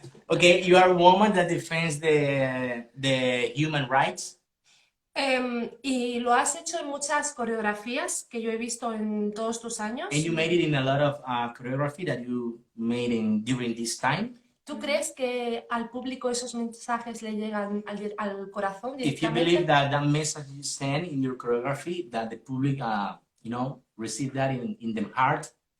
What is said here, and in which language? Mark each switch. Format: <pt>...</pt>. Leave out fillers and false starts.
<en>Okay, you are a woman that defends the human rights.</en> <es>Y lo has hecho en muchas coreografías que yo he visto en todos tus años.</es> <en>And you made it in a lot of choreography that you made during this time.</en> <es>¿Tú crees que al público esos mensajes le llegan al corazón directamente?</es> <en>If you believe that message you send in your choreography, that the public, receive that in the heart.</en>